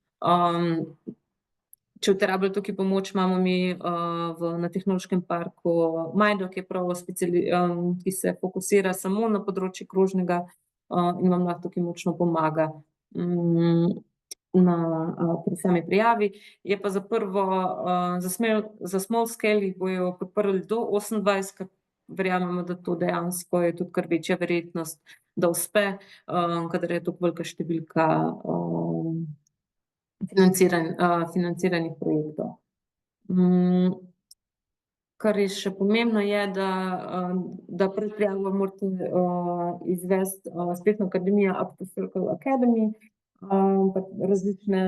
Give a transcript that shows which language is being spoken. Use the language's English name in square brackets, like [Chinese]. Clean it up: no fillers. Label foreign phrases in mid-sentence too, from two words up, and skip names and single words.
[Slovenian] Če boste rabili tukaj pomoč, imamo mi na Tehnološkem parku Majdo, ki je prav ki se fokusira samo na področje krožnega in vam lahko tukaj močno pomaga pri sami prijavi. Je pa za prvo, za [English] small scale [Slovenian] jih bojo podprli do 28, ker verjamemo, da to dejansko je tudi kar večja verjetnost, da uspe, kadar je toliko velika številka financiranih projektov. Kar je še pomembno je, da pred prijavo morate izvesti spletno akademijo Up2Circle Academy, različne